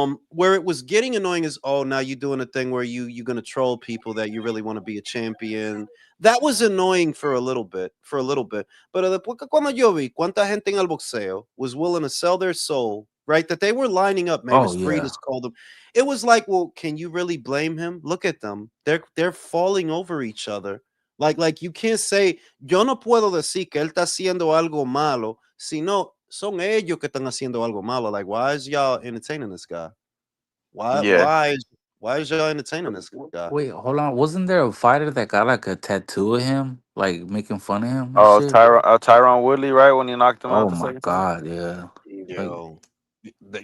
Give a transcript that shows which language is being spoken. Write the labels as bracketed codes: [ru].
[en] Where it was getting annoying is, oh, now you're doing a thing where you're gonna troll people that you really want to be a champion. That was annoying for a little bit, [es] Pero después que cuando yo vi cuánta gente en el boxeo [en] was willing to sell their soul, right? That they were lining up. Oh Maris yeah. Breedis called them. It was like, well, can you really blame him? Look at them. They're falling over each other. Like you can't say, [es] yo no puedo decir que él está haciendo algo malo, sino son ellos que están haciendo algo malo. [en] Like, why is y'all entertaining this guy? Why Yeah. why is why is y'all entertaining this guy? Wait, hold on. Wasn't there a fighter that got like a tattoo of him, like making fun of him and Oh, shit? Tyron Woodley, right when he knocked him out Oh the my second time. god, yeah. Like,